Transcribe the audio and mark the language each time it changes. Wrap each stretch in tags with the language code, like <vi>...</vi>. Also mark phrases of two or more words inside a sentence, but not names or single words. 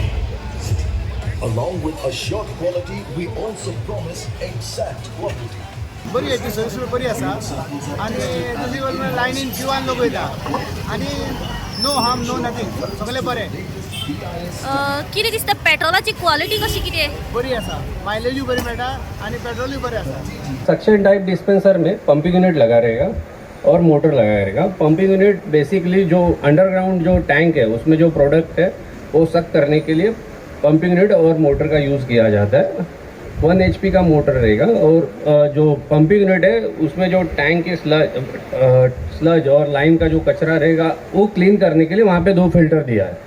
<en>Along with assured quality, we also promise exact quality.</en> <kok>बरी आहे ती सर्विस बरी आसा आणि दुसरी वयर लायनीन क्यूआन लोक वयता आणि</kok> <en>no harm no nothing</en> <kok>सगळें बरें कितें दिसता पेट्रोलाची क्वालिटी कशी कितें बरी आसा मायलेजूय बरी मेळटा आणि पेट्रोलूय बरें आसा</kok> <en>suction type dispenser</en> <hi>में</hi> <en>pumping unit</en> <hi>लगा रहेगा और मोटर लगा रहेगा।</hi> <en>pumping unit basically</en> <hi>जो अंडरग्राउंड जो टैंक है उसमें जो प्रोडक्ट है वो सक करने के लिए</hi> <en>pumping unit</en> <hi>और मोटर का यूज़ किया जाता है। 1 HP का मोटर रहेगा और जो</hi> <en>pumping unit</en> <hi>है उसमें जो टैंक के स्लज और लाइन का जो कचरा रहेगा वो क्लीन करने के लिए वहाँ पे 2 फिल्टर दिया है।</hi>